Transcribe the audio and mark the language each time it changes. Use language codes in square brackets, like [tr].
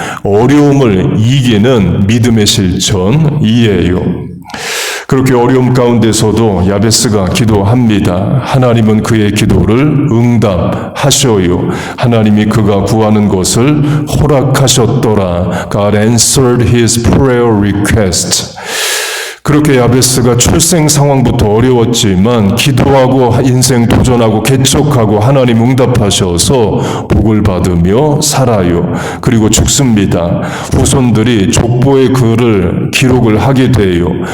[ko] 어려움을 이기는 믿음의 실천이에요. 그렇게 어려움 가운데서도 야베스가 기도합니다. 하나님은 그의 기도를 응답하셔요. 하나님이 그가 구하는 것을 허락하셨더라. [en] God answered his prayer request. [ko] 그렇게 야베스가 출생 상황부터 어려웠지만 기도하고 인생 도전하고 개척하고 하나님 응답하셔서 복을 받으며 살아요. 그리고 죽습니다. 후손들이 족보의 글을 기록을 하게 돼요.